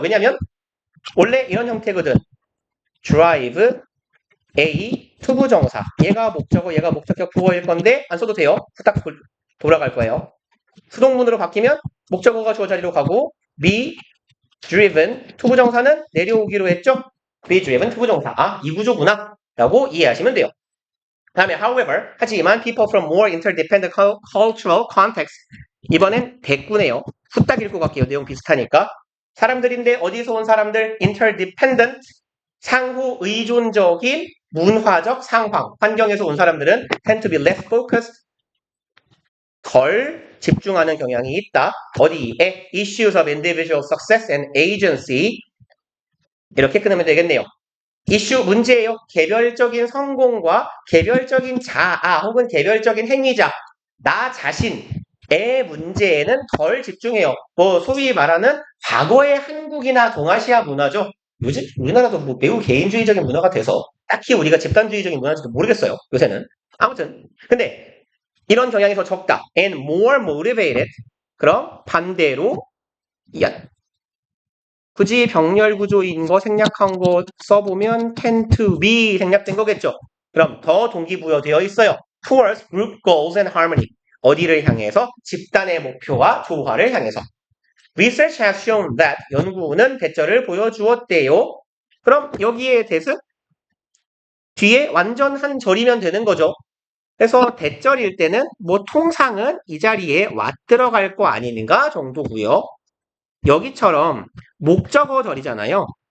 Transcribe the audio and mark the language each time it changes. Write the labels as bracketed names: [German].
[Korean] 왜냐면 원래 이런 형태거든. drive A 투부정사 얘가 목적어 얘가 목적격 부어일 건데 안 써도 돼요. 후딱 돌아갈 거예요. 수동문으로 바뀌면 목적어가 주어 자리로 가고 [English] be driven [Korean] 투부정사는 내려오기로 했죠. be driven 투부정사 이 구조구나 라고 이해하시면 돼요. 다음에 [English] however [Korean] 하지만 [English] people from more interdependent cultural context [Korean] 이번엔 대꾸네요. 후딱 읽고 갈게요. 내용 비슷하니까 사람들인데 어디서 온 사람들 interdependent 상호 의존적인 문화적 상황 환경에서 온 사람들은 [English] tend to be less focused [Korean] 덜 집중하는 경향이 있다. 어디에? [English] Issues of individual success and agency 이렇게 끊으면 되겠네요. [Korean] 이슈 문제예요. 개별적인 성공과 개별적인 자아 혹은 개별적인 행위자 나 자신의 문제에는 덜 집중해요. 소위 말하는 과거의 한국이나 동아시아 문화죠. 요즘 우리나라도 매우 개인주의적인 문화가 돼서 딱히 우리가 집단주의적인 문화인지도 모르겠어요. 요새는. 아무튼 근데 이런 경향이 더 적다. [English] And more motivated. [Korean] 그럼 반대로 굳이 병렬 구조인 거 생략한 거 써보면 [English] tend to be [Korean] 생략된 거겠죠. 그럼 더 동기부여되어 있어요. [English] towards group goals and harmony. [Korean] 어디를 향해서? 집단의 목표와 조화를 향해서. [English] Research has shown that [Korean] 연구는 대절을 보여주었대요. 그럼 여기에 대해서 뒤에 완전 한 절이면 되는 거죠. 그래서 대절일 때는 뭐 통상은 이 자리에 와 들어갈 거 아닌가 정도고요. 여기처럼 목적어 절이잖아요.